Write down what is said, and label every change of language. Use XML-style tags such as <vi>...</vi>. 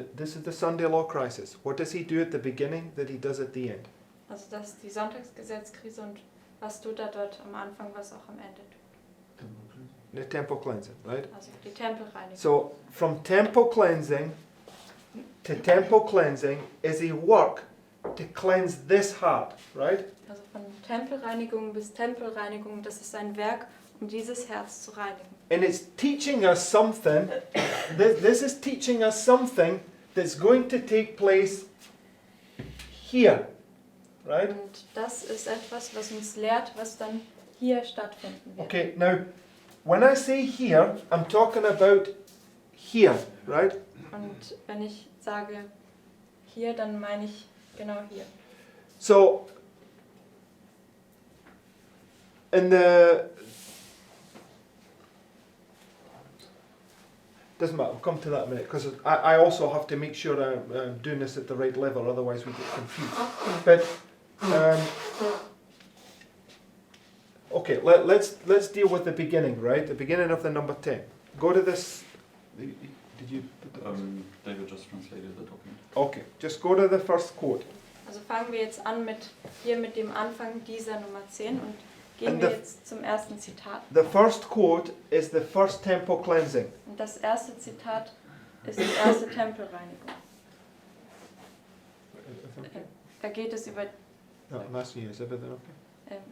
<en>This is the Sunday law crisis. What does he do at the beginning that he does at the end?</en> <de>Also das ist die Sonntagsgesetzkrise und was tut er dort am Anfang, was auch am Ende tut?</de> <en>The temple cleansing, right?</en> <de>Also die Tempelreinigung.</de> <en>So from temple cleansing to temple cleansing is a work to cleanse this heart, right?</en> <de>Also von Tempelreinigung bis Tempelreinigung, das ist ein Werk, um dieses Herz zu reinigen.</de> <en>And it's teaching us something, this is teaching us something that's going to take place here, right?</en> <de>Und das ist etwas, was uns lehrt, was dann hier stattfinden wird.</de> <en>Okay, now, when I say here, I'm talking about here, right?</en> <de>Und wenn ich sage hier, dann meine ich genau hier.</de> <en>So, in the... Doesn't matter, we'll come to that in a minute, because I also have to make sure I'm doing this at the right level, otherwise we get confused. But, okay, let's deal with the beginning, right? The beginning of the number 10. Go to this... Did you put that? David just translated the document. Okay, just go to the first quote.</en> <de>Also fangen wir jetzt an mit dem Anfang dieser Nummer 10 und gehen</de> <en>And</en> <de>wir</de> <en>the-</en> <de>jetzt zum ersten Zitat.</de> <en>The first quote is the first temple cleansing.</en> <de>Und das erste Zitat ist die erste Tempelreinigung. Da geht es über...</de> <en>No, I'm asking you, is everything okay?</en>